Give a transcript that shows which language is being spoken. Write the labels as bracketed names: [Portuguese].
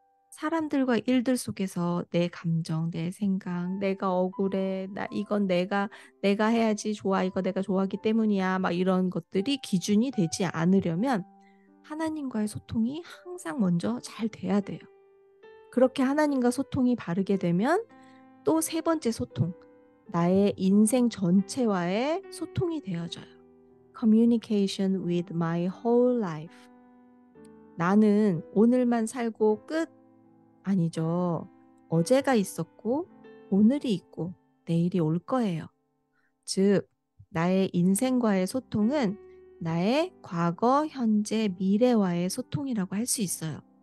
[Korean] 사람들과 일들 속에서 내 감정, 내 생각, 내가 억울해, 이건 내가 해야지 좋아, 이거 내가 좋아하기 때문이야, 막 이런 것들이 기준이 되지 않으려면 하나님과의 소통이 항상 먼저 잘 돼야 돼요. 그렇게 하나님과 소통이 바르게 되면 또 세 번째 소통, 나의 인생 전체와의 소통이 되어져요. [English] Communication with my whole life. [Korean] 나는 오늘만 살고 끝 아니죠. 어제가 있었고 오늘이 있고 내일이 올 거예요. 즉, 나의 인생과의 소통은 나의 과거, 현재, 미래와의 소통이라고 할 수 있어요.